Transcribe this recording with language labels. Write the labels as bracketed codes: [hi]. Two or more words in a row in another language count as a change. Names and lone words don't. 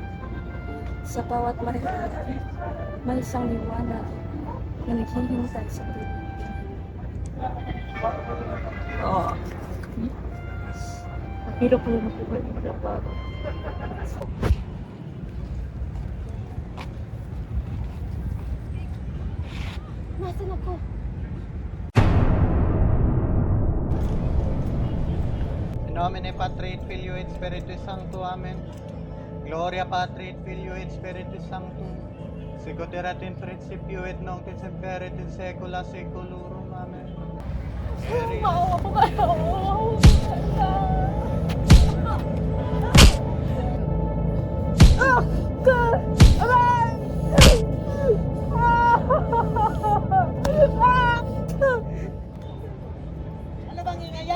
[tl] Sa bawat Maria Clara, may isang liwanag na naghihintay sa tuloy. Oo. Hirap ko lang po yung magagawa. Nasaan ako? [la] In nomine Patri et Filio et Spiritus Sancto. Amen. Gloria Patri et Filio et Spiritus Sancto. Sicut erat in principio et nunc et semper et in saecula saeculorum. Amen. [tl] Maawa po kayo! Ano bang ingay yan?